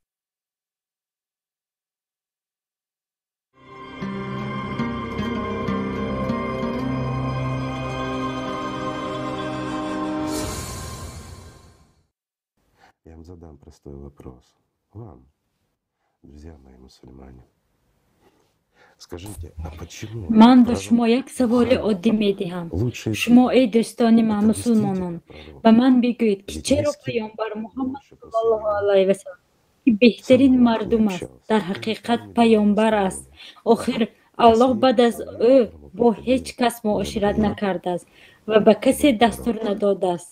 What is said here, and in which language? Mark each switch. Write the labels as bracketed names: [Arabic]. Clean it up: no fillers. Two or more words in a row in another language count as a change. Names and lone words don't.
[Russian] Я вам задам простой вопрос. Вам, друзья мои мусульмане, скажите, а почему... [Persian] من به شما یک سوال عادی میدهم. شما ای دوستان من مسلمانان به من بگویید که چرا پیامبر محمد [Arabic] صلی الله علیه و سلم [Persian] که بهترین مردم است در حقیقت پیامبر است. آخر الله بعد از او با هیچ کس معاشرت نکرده است و به کسی دستور نداده است.